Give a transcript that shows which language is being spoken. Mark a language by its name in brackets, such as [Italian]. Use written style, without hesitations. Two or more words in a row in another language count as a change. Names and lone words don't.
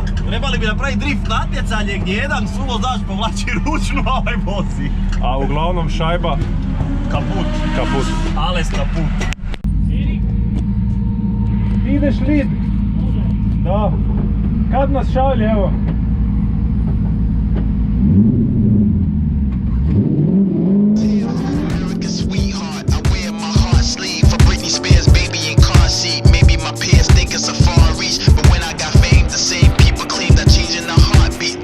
[Croatian] Trebali bi napraviti drift natjecanje gdje jedan suvozač povlači ručno, a ovaj vozi. A uglavnom šajba kaput. [German] Ales kaput. [Croatian] Ideš lid? Da. Kad nas šalje, evo. [English] American sweetheart, I wear my heart sleeve for Britney Spears, baby in car seat. Maybe my peers think it's a far reach, but when I got fame, the same people claim that changing the heartbeat.